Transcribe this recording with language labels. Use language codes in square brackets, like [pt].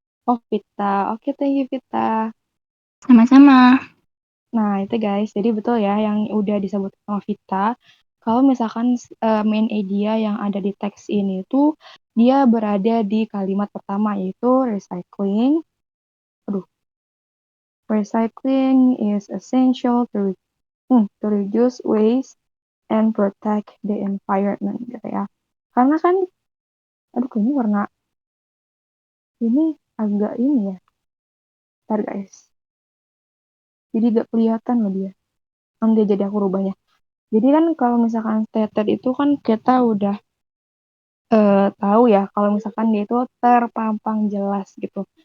[id] Oh, Vita. Oke, thank you, Vita. Sama-sama. Nah, itu guys, jadi betul ya yang udah disebut sama Vita. Kalau misalkan main idea yang ada di teks ini tuh dia berada di kalimat pertama yaitu recycling. [en] Aduh, recycling is essential to reduce waste and protect the environment gitu ya. [id] Karena kan, aduh ini warna ini agak ini ya. Ntar guys. Jadi gak kelihatan loh dia. Nanti jadi aku rubahnya. Jadi kan kalau misalkan stated itu kan kita udah tahu ya kalau misalkan dia itu terpampang jelas gitu.